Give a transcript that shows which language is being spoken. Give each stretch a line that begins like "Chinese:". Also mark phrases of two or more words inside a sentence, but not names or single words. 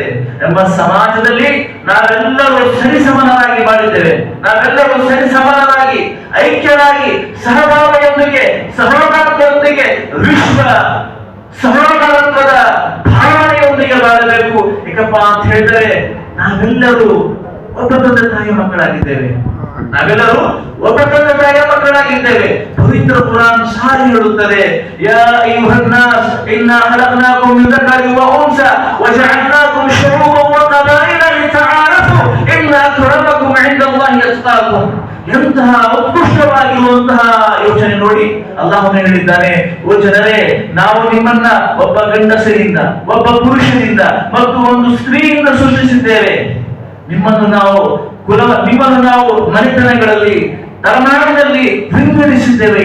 Kannada: ನಮ್ಮ ಸಮಾಜದಲ್ಲಿ ನಾವೆಲ್ಲರೂ ಸರಿಸಮಾನರಾಗಿ ಬಾಳಿದ್ದೇವೆ, ನಾವೆಲ್ಲರೂ ಸರಿಸಮಾನರಾಗಿ ಐಕ್ಯರಾಗಿ ಸಹಭಾಗಿಯೊಂದಿಗೆ ಸಹೋದರತ್ವದೊಂದಿಗೆ ವಿಶ್ವ ಸಹೋದರತ್ವದ ಭಾವನೆಯೊಂದಿಗೆ ಬಾಳಬೇಕು. ಏಕಪ್ಪ ಅಂತ ಹೇಳಿದರೆ ನಾವೆಲ್ಲರೂ ಒಬ್ಬ ತಂದೆ ತಾಯಿಯ ಮಕ್ಕಳಾಗಿದ್ದೇವೆ, ನಾವೆಲ್ಲರೂ ಒಬ್ಬ ತಂದೆ ತಾಯಿಯ ಮಕ್ಕಳಾಗಿದ್ದೇವೆ. ಪವಿತ್ರ ಕುರಾನ್ ಸಾರಿ ಹೇಳುತ್ತದೆ,
Arabic: يا أيها الناس إنا خلقناكم من ذكر وانثى وجعلناكم شعوبا وقبائل لتعارفوا إن أكرمكم عند الله أتقاكم.
Kannada: ಎಂತಹ ಉತ್ಕೃಷ್ಟವಾಗಿರುವಂತಹ ಯೋಚನೆ ನೋಡಿ ಅಲ್ಲಾಹ್ ಹೇಳಿದ್ದಾನೆ, ಓ ಜನರೇ, ನಾವು ನಿಮ್ಮನ್ನ ಒಬ್ಬ ಗಂಡಸರಿಂದ ಒಬ್ಬ ಪುರುಷನಿಂದ ಮತ್ತು ಒಂದು ಸ್ತ್ರೀಯಿಂದ ಸೃಷ್ಟಿಸಿದ್ದೇವೆ. ನಿಮ್ಮನ್ನು ನಾವು ಮನೆತನಗಳಲ್ಲಿ ತಲೆಮಾರಿನಲ್ಲಿ ವಿಂಗಡಿಸಿದ್ದೇವೆ.